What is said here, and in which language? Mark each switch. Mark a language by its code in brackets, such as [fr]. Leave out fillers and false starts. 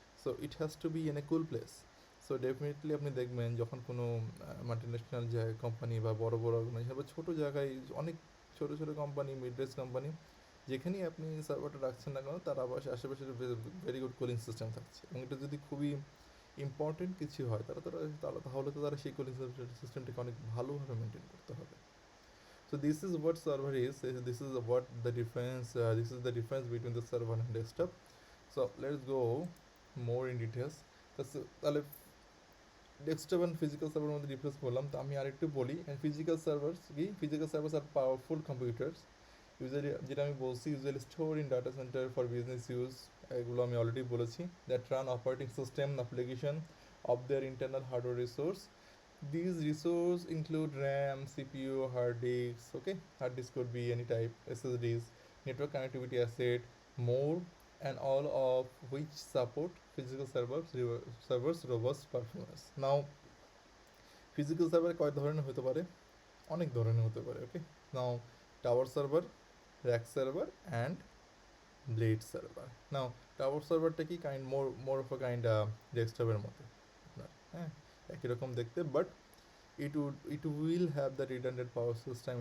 [en] So it has to be in a cool place. [bn] So definitely আপনি দেখবেন যখন কোনো মাল্টিন্যাশনাল যায় কোম্পানি বা বড় বড় অর্গানাইজেশন বা ছোটো জায়গায় অনেক ছোটো ছোটো কোম্পানি, মিড রেঞ্জ কোম্পানি, যেখানেই আপনি সার্ভারটা রাখছেন না কেন তার আশেপাশে ভেরি গুড কুলিং সিস্টেম থাকছে। এবং এটা যদি খুবই ইম্পর্টেন্ট কিছু হয় তাহলে তো তারা সেই কুলিং সিস্টেমটাকে অনেক ভালোভাবে মেনটেন করতে হবে। [en] So this is what server is. This is what the difference. This is the difference between the server and desktop. So let's go more in details. [bn] তাহলে ডেস্কটপ অ্যান্ড ফিজিক্যাল সার্ভারের মধ্যে difference বললাম, তো আমি আরেকটু বলি। [en] Physical servers কি? Physical servers আর powerful computers usually, [bn] যেটা আমি বলছি, [en] Usually store in data center for business use. [bn] এগুলো আমি অলরেডি বলেছি। [en] That run operating system application of their internal hardware resource. These resources include RAM, CPU, hard disks, okay? Hard disk could be any type, SSDs, network connectivity asset, more, and all of which support physical servers robust performance. [bn] Now, physical server কয় ধরনের হতে পারে? অনেক ধরনের হতে পারে, ওকে? [en] Now tower server, rack server and blade server. [bn] Now tower সার্ভারটা কি more of a kind ডেস্কটপের মতো আপনার, হ্যাঁ, একই রকম দেখতে, but [en] it will have the redundant power system.